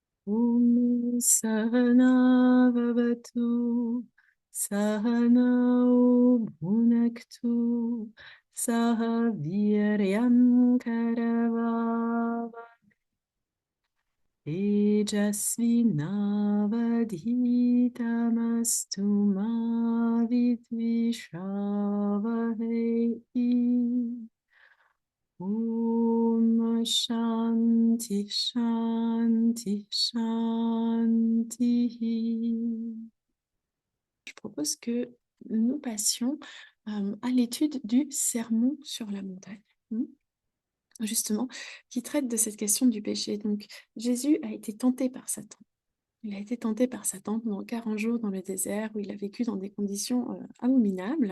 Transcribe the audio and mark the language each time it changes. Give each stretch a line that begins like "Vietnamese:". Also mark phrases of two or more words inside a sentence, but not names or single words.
Sanskrit: Om Sahana Vavatu Sahanao Bhunaktu Sahaviryam Karavava Tejasvinavadhitamastu ma vidvishavahe. Om Shanti Shanti Shanti.
French: Je propose que nous passions à l'étude du Sermon sur la montagne, justement, qui traite de cette question du péché. Donc, Jésus a été tenté par Satan. Il a été tenté par Satan pendant 40 jours dans le désert où il a vécu dans des conditions abominables.